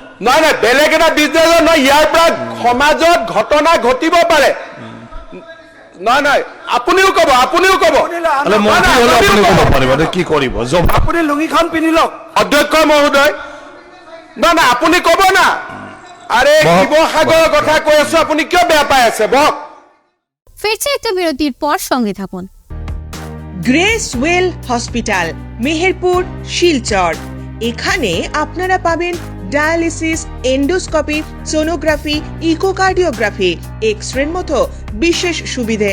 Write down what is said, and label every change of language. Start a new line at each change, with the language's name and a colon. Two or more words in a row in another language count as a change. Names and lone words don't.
Assamese: নহয় নহয়, বেলেগ এটা বিজনেছৰ নহয়, ইয়াৰ পৰা সমাজত ঘটনা ঘটিব পাৰে। নহয় নহয়, আপুনিও ক'ব, আপুনিও ক'ব, কি কৰিব? আপুনি লুঙিখন পিন্ধি লওক অধ্যক্ষ মহোদয়। নহয় নহয়, আপুনি ক'ব না। আরে শিৱসাগৰৰ কথা কৈ আছো, আপুনি কিয় বেয়া পাই আছে? বক।
Bangla: ফিরছে একটা বিরতির পর, সঙ্গে থাকুন। গ্রেস ওয়েল হসপিটাল, মেহেরপুর, শিলচর। এখানে আপনারা পাবেন ডায়ালিসিস, এন্ডোস্কোপি, সোনোগ্রাফি, ইকোকার্ডিওগ্রাফি, এক্সরের মতো বিশেষ সুবিধে।